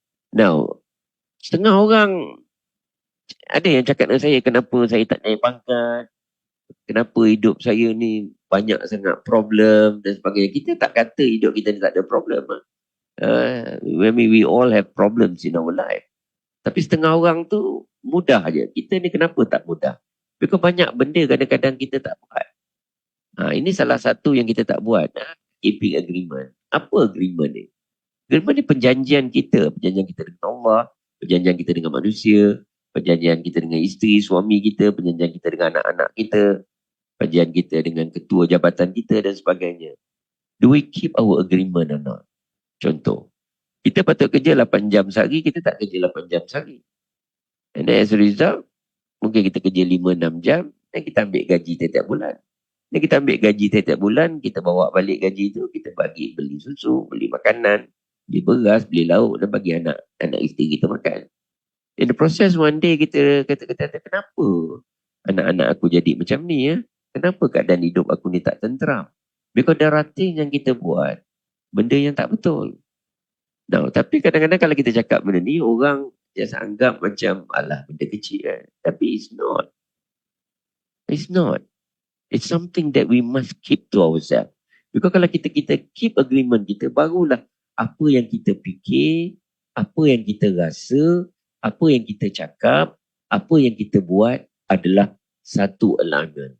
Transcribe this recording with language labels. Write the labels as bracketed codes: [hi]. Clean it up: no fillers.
[ms] Now, setengah orang ada yang cakap dengan saya, kenapa saya tak naik pangkat, kenapa hidup saya ni banyak sangat problem dan sebagainya. Kita tak kata hidup kita ni tak ada problem. [en] We all have problems in our life. [ms] Tapi setengah orang tu mudah je. Kita ni kenapa tak mudah? Because banyak benda kadang-kadang kita tak buat. Ini salah satu yang kita tak buat. [en] Keeping agreement. [ms] Apa agreement ni? Agreement ni perjanjian kita. Perjanjian kita dengan Allah. Perjanjian kita dengan manusia. Perjanjian kita dengan isteri, suami kita. Perjanjian kita dengan anak-anak kita. Perjanjian kita dengan ketua jabatan kita dan sebagainya. [en] Do we keep our agreement or not? [ms] Contoh, kita patut kerja 8 jam sehari, kita tak kerja 8 jam sehari. [en] And then as a result, [ms] mungkin kita kerja 5-6 jam, dan kita ambil gaji tiap-tiap bulan. Dan kita ambil gaji tiap-tiap bulan, kita bawa balik gaji tu, kita bagi beli susu, beli makanan, beli beras, beli lauk dan bagi anak isteri kita makan. [en] In the process one day [ms] kita kata kenapa anak-anak aku jadi macam ni ya? Kenapa keadaan hidup aku ni tak tenteram? [en] Because there are things [ms] yang kita buat benda yang tak betul. Nah, tapi kadang-kadang kalau kita cakap benda ni, orang just anggap macam alah benda kecil kan. Tapi [en] it's not. It's not. It's something that we must keep to ourselves. [ms] Because kalau kita [en] keep agreement [ms] kita, barulah apa yang kita fikir, apa yang kita rasa, apa yang kita cakap, apa yang kita buat adalah satu alignment.